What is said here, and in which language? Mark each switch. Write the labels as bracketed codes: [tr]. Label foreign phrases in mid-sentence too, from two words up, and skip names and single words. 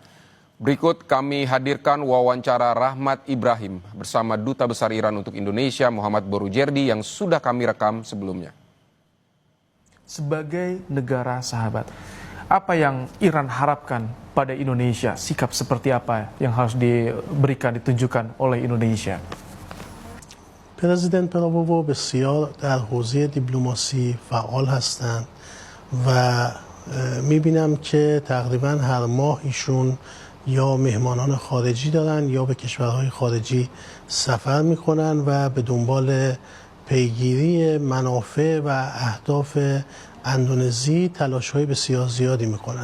[id] Berikut kami hadirkan wawancara Rahmat Ibrahim bersama Duta Besar Iran untuk Indonesia Muhammad Boroujerdi yang sudah kami rekam sebelumnya. Sebagai negara sahabat, apa yang Iran harapkan pada Indonesia? Sikap seperti apa yang harus diberikan, ditunjukkan oleh Indonesia? [fa] پرزیدنت پراوو بسیار در حوزه دیپلماسی فعال هستند و میبینم که تقریبا هر ماه ایشون یا مهمانان خارجی دارن یا به کشورهای خارجی سفر میکنن و به دنبال پیگیری منافع و اهداف اندونزی تلاش‌های بسیار زیادی میکنن.